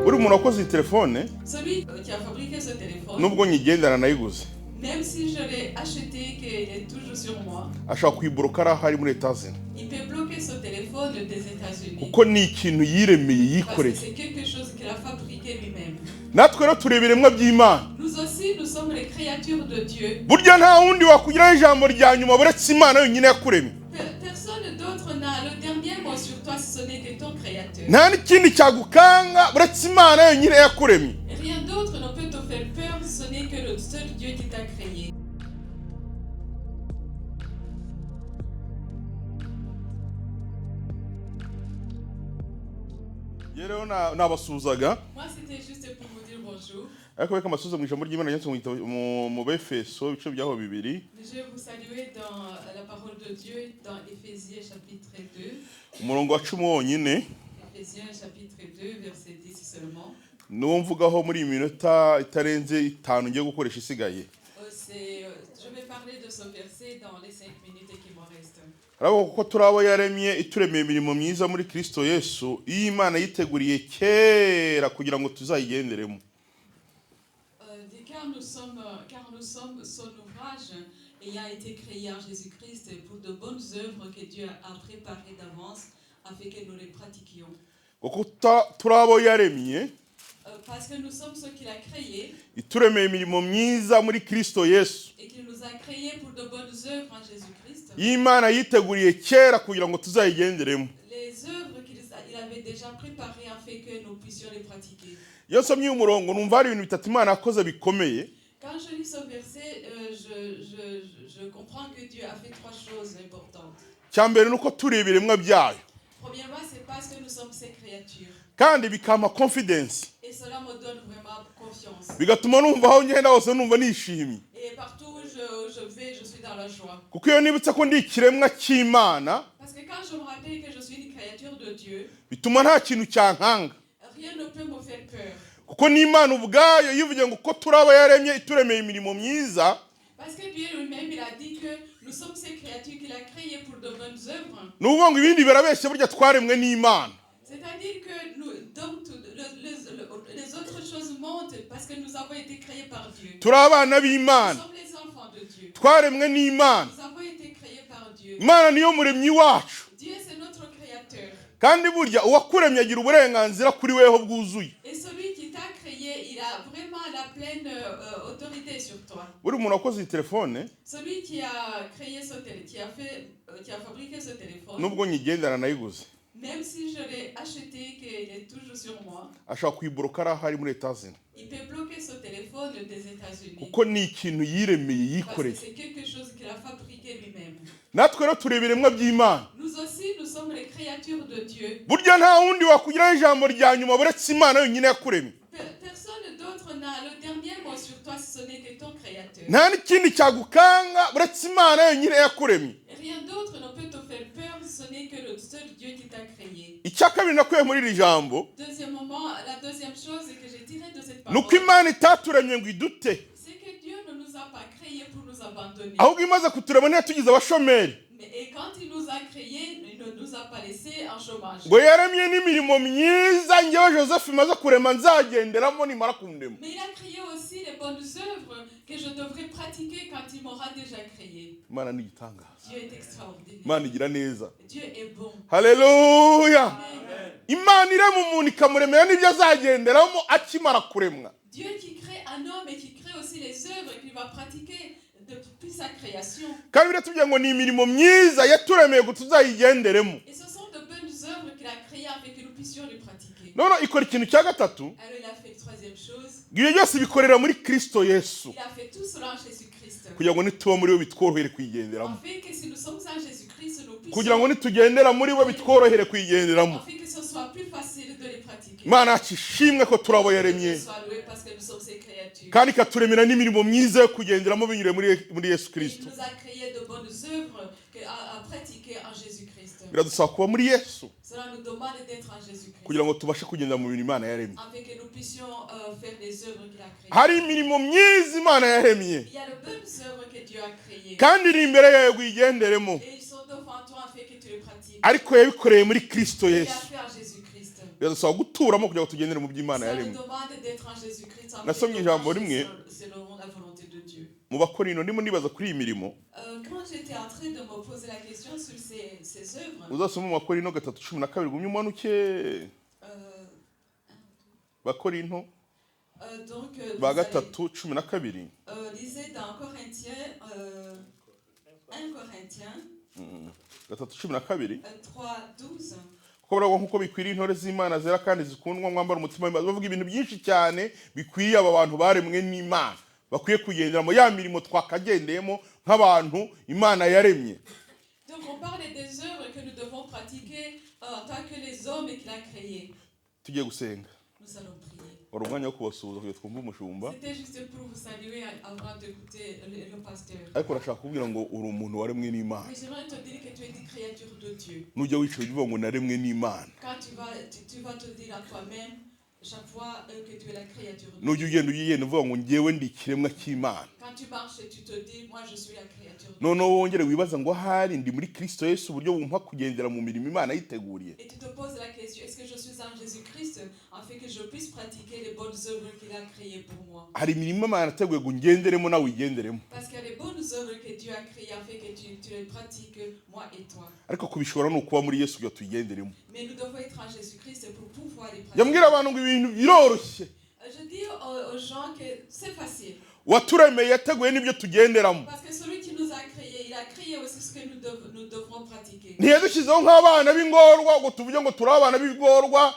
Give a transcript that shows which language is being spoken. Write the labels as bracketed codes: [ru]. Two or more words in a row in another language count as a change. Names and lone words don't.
[rw] umuntu wakoze telefone [fr] Celui qui a fabriqué ce téléphone, [rw] nubwo nyigendana nayiguze [fr] même si je l'ai acheté, qu'il est toujours sur moi, [rw] ashaka kuyiboroka ari ahari muri Etats-Unis [fr] il peut bloquer ce téléphone des États-Unis. [rw] kuko ni ikintu yiremeye [fr] Parce que [rw] yikoreye. [fr] c'est quelque chose qu'il a fabriqué lui-même. [rw] Natwe rero turi ibiremwa by'Imana. [fr] Nous aussi, nous sommes les créatures de Dieu. [rw] Burya nta wundi wakugiraho ijambo rya nyuma buretse Imana yonyine yakuremye. [fr] Personne d'autre n'a le dernier mot sur toi si ce n'est que ton créateur. [rw] Nta n'ikindi cyagukanga buretse Imana yonyine yakuremye. [fr] Rien d'autre ne peut te faire peur si ce n'est que le seul Dieu qui t'a créé. [rw] Rero nabasuzaga [fr] Moi, c'était juste pour vous dire bonjour. [rw] ariko reka amasuza mu ijambo ry'Imana yanditse mu Befeso ibice byaho bibiri. [fr] Je vais vous saluer dans la parole de Dieu dans Éphésiens chapitre 2. [rw] Umurongo wa 10 wonyine [fr] Éphésiens chapitre 2, verset 10 seulement. [rw] niwo mvugaho muri iyi minota itarenze 5 ngiye gukoresha isigaye. [fr] Je vais parler de ce verset dans les 5 minutes qui me restent. [rw] Ariko kuko turabo yaremye ituremeye imirimo myiza muri Kristo Yesu, iyi Imana yiteguriye kera kugira ngo tuzayigenderemo. [fr] Car nous sommes son ouvrage ayant été créé en Jésus-Christ pour de bonnes œuvres que Dieu a préparées d'avance afin que nous les pratiquions. [rw] Kuko turabo yaremye [fr] Parce que nous sommes ceux qu'il a créés [rw] ituremeye imirimo myiza muri Kristo Yesu. [fr] et qu'il nous a créés pour de bonnes œuvres en Jésus-Christ. [rw] Iyi Imana yiteguriye kera kugira ngo tuzayigenderemo. [fr] Les œuvres qu'il avait déjà préparées afin que nous puissions les pratiquer. [rw] Iyo nsomye umurongo numva hari ibintu bitatu Imana yakoze bikomeye. [fr] Quand je lis ce verset, je comprends que Dieu a fait 3 choses importantes. [rw] Cyambere nuko turi ibiremwa byayo. [fr] Premièrement, c'est parce que nous sommes ses créatures. [rw] Kandi bikama confidence. [fr] Et cela me donne vraiment confiance. [rw] Bigatuma numva aho ngenda hose numva nishimye. [fr] Et partout où je vais, je suis dans la joie. [rw] Kuko iyo nibutse ko ndi ikiremwa cy'Imana, [fr] Parce que quand je me rappelle que je suis une créature de Dieu, [rw] bituma nta kintu cyankanga. [fr] rien ne peut me faire peur. [rw] Kuko n'Imana ubwayo yivuye ngo ko turaba yaremye ituremeye imirimo myiza. [fr] Parce que Dieu lui-même, il a dit que nous sommes ces créatures qu'il a créées pour de bonnes œuvres. [rw] Nuvuga ngo ibindi birabeshye burya twaremwe n'Imana. [fr] C'est-à-dire que les autres choses montent parce que nous avons été créés par Dieu. [rw] Turi abana [fr] Nous [rw] b'Imana. [fr] sommes les enfants de Dieu. [rw] Twaremwe n'Imana. [fr] Nous avons été créés par Dieu. [rw] Imana niyo muremyi wacu. [fr] Dieu, c'est notre créateur. [rw] Kandi burya uwakuremye agira uburenganzira kuri weho bwuzuye. [fr] Et celui qui t'a créé, il a vraiment la pleine autorité sur toi. [rw] Buri umuntu wakoze telefone [fr] Celui qui a créé ce téléphone, qui a fabriqué ce téléphone, [rw] nubwo nyigendana nayiguze [fr] même si je l'ai acheté, qu'il est toujours sur moi, [rw] ashaka kuyiboroka ari ahari muri Etats-Unis [fr] il peut bloquer ce téléphone des États-Unis. [rw] kuko ni ikintu yiremeye [fr] Parce que [rw] yikoreye. [fr] c'est quelque chose qu'il a fabriqué lui-même. [rw] Natwe rero turi ibiremwa by'Imana. [fr] Nous aussi, nous sommes les créatures de Dieu. [rw] Burya nta wundi wakugiraho ijambo rya nyuma buretse Imana yonyine yakuremye. [fr] Personne d'autre n'a le dernier mot sur toi si ce n'est que ton créateur. [rw] Nta n'ikindi cyagukanga buretse Imana yonyine yakuremye. [fr] Rien d'autre ne peut te faire peur si ce n'est que le seul Dieu qui t'a créé. [rw] Icya kabiri nakuye muri iri jambo [fr] Deuxièmement, la deuxième chose que j'ai tirée de cette [rw] nuko [fr] parole, [rw] Imana itaturemye ngo idute, [fr] c'est que Dieu ne nous a pas créés pour nous abandonner. [rw] ahubwo imaze kuturema ntiyatugize abashomeri. [fr] Et quand il nous a créés, il ne nous a pas laissés en chômage. [rw] Ngo yaremye n'imirimo myiza njyewe Joseph imaze kurema nzagenderamo nimara kundema. [fr] Mais il a créé aussi les bonnes œuvres que je devrais pratiquer quand il m'aura déjà créé. [rw] Imana ni igitangaza. [fr] Dieu est extraordinaire. [rw] Imana igira neza. [fr] Dieu est bon. [rw] Haleluya. [fr] Amen. [rw] Imana irema umuntu ikamuremera n'ibyo azagenderamo akimara kuremwa. [fr] Dieu qui crée un homme et qui crée aussi les œuvres qu'il va pratiquer depuis sa création. [rw] Kandi biratubwira ngo ni imirimo myiza yaturemeye ngo tuzayigenderemo. [fr] Et ce sont de bonnes œuvres qu'il a créées afin que nous puissions les pratiquer. [rw] None ikora ikintu cya gatatu, [fr] Alors il a fait une troisième chose. [rw] ibyo byose bikorera muri Kristo Yesu [fr] Il a fait tout cela en Jésus-Christ. [rw] kugira ngo nituba muri we bitworohere kuyigenderamo. [fr] Afin que si nous sommes en Jésus-Christ, nous [rw] Kugira ngo [fr] puissions... [rw] nitugendera muri we bitworohere kuyigenderamo. [fr] Afin que ce soit plus facile de les pratiquer. [rw] Imana yacu ishimwe ko turabo yaremye [fr] Que soit loué parce que nous sommes ses créatures. [rw] kandi ikaturemera n'imirimo myiza yo kugenderamo binyure muri Yesu [fr] Il [rw] Kristo. [fr] nous a créé de bonnes œuvres à pratiquer en Jésus-Christ. [rw] Biradusaba kuba muri Yesu [fr] Cela nous demande d'être en Jésus-Christ. [rw] kugira ngo tubashe kugendera mu bintu Imana yaremye. [fr] Afin que nous puissions faire les œuvres qu'il a créées. [rw] Hari imirimo myiza Imana yaremye [fr] Il y a de bonnes œuvres que Dieu a créées. [rw] kandi iri imbere yawe uyigenderemo, [fr] Et ils sont devant toi afin que tu les pratiques. [rw] ariko yabikoreye muri Kristo [fr] Il a [rw] Yesu. [fr] fait en Jésus-Christ. [rw] biradusaba guturamo kugira ngo tugendere mu by'Imana [fr] Ça nous [rw] yaremye. [fr] demande d'être en Jésus-Christ afin [rw] Nasomye [fr] de [rw] ijambo [fr] marcher [rw] rimwe [fr] selon la volonté de Dieu. [rw] mu Bakorinto ndimo nibaza kuri iyi mirimo. [fr] Quand j'étais en train de me poser la question sur ces œuvres, [rw] Uzasoma mu Bakorinto 3:12 gumye umanuke. Bakorinto [fr] donc [rw] ba [fr] vous allez, 3:12. lisez dans Corinthiens, 1 Corinthiens 3:12. 3:12. [rw] Kuko baravuga nkuko bikwiriye intore z'Imana zera kandi zikundwa mwambara umutima w'Imana. Bavuga ibintu byinshi cyane bikwiye aba bantu baremwe n'Imana. Bakwiye kugendera mu ya mirimo twakagendeyemo nk'abantu Imana yaremye. [fr] Donc on parle des œuvres que nous devons pratiquer en tant que les hommes qu'il a créés. [rw] Tugiye gusenga. [fr] Nous allons prier. [rw] Wari umwanya wo kubasuhuza kugira twumve umushumba. [fr] C'était juste pour vous saluer avant d'écouter le pasteur. [rw] Ariko urashaka kubwira ngo uri umuntu waremwe n'Imana. [fr] Mais j'aimerais te dire que tu es une créature de Dieu. [rw] Nujya wicara uvuga ngo naremwe n'Imana. [fr] Quand tu vas te dire à toi-même chaque fois que tu es la créature de Dieu. [rw] Nujya ugenda uvuga ngo njyewe ndi ikiremwa cy'Imana. [fr] Quand tu marches, tu te dis moi je suis la créature de Dieu. [rw] Noneho wongere wibaza ngo ahari ndi muri Kristo Yesu uburyo bumpa kugendera mu mirimo Imana yiteguriye. [fr] Et tu te poses la question, est-ce que je suis en Jésus-Christ afin que je puisse pratiquer les bonnes œuvres qu'il a créées pour moi? [rw] Hari imirimo Imana yateguye ngo ngenderemo nawe uyigenderemo. [fr] Parce qu'il y a les bonnes œuvres que Dieu a créées afin que tu les pratiques, moi et toi. [rw] Ariko kubishobora ni ukuba muri Yesu kugira tuyigenderemo. [fr] Mais nous devons être en Jésus-Christ pour pouvoir les pratiquer. [rw] Yambwira abantu ngo ibintu biroroshye. [fr] Je dis aux gens que c'est facile. [rw] Waturemeye yateguye n'ibyo tugenderamo. [fr] Parce que celui qui nous a créés, il a créé aussi ce que nous devrons pratiquer. [rw] Ntiyadushyizeho nk'abana b'ingorwa ngo tuvuge ngo turi abana b'ingorwa.